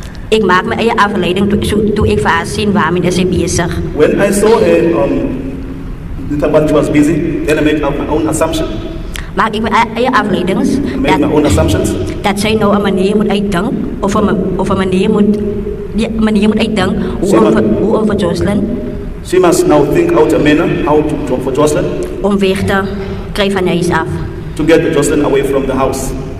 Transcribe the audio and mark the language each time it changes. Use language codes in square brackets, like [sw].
[af] Ek maak my eie afleiding toe ek vir haar sien waarmee is sy besig. [en] when I saw her when she was busy, then I made up my own assumption. [af] Maak ek my eie afleidings [en] I made my own assumptions. [af] dat sy nou 'n manier moet uitdink of 'n manier moet uitdink hoe om vir JOSHLIN [en] She must now think out a manner how to talk for JOSHLIN [af] om weg te kry van huis af. [en] to get JOSHLIN away from the house.